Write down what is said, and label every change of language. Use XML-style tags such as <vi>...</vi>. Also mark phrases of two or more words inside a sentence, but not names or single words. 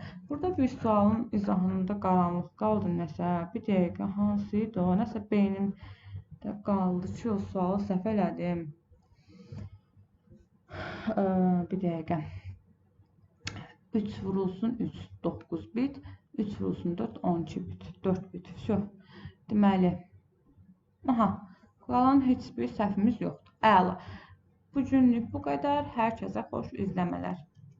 <az>Burada bir sualın izahında qaranlıq qaldı nəsə. Bir dəqiqə, hansı idi o? Nəsə beynimdə qaldı ki, o sualı səhv elədim. Bir dəqiqə. 3 vurulsun 3, 9 bit. 3 vurulsun 4, 12 bit. 4 bit. Deməli, qalan heç bir səhvimiz yoxdur. Əla. Bu günlük bu qədər. Hər kəsə xoş izləmələr.</az>